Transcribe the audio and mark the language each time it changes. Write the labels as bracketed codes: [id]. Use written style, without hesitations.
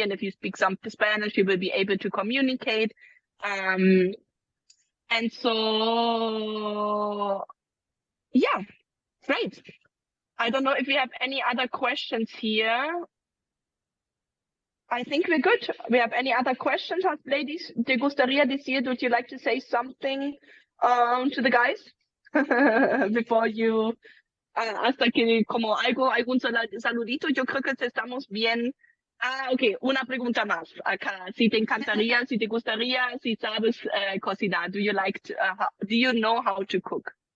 [en] And if you speak some Spanish, you will be able to communicate. And so, yeah, great. I don't know if we have any other questions here. I think we're good. We have any other questions, ladies? [es] ¿Te gustaría decir, [en] would you like to say something to the guys before you, [es] hasta que como algún saludito? Yo creo que estamos bien. Ok, una pregunta más acá. Si te encantaría, si te gustaría, si sabes cocinar. [en] Do you do you know how to cook?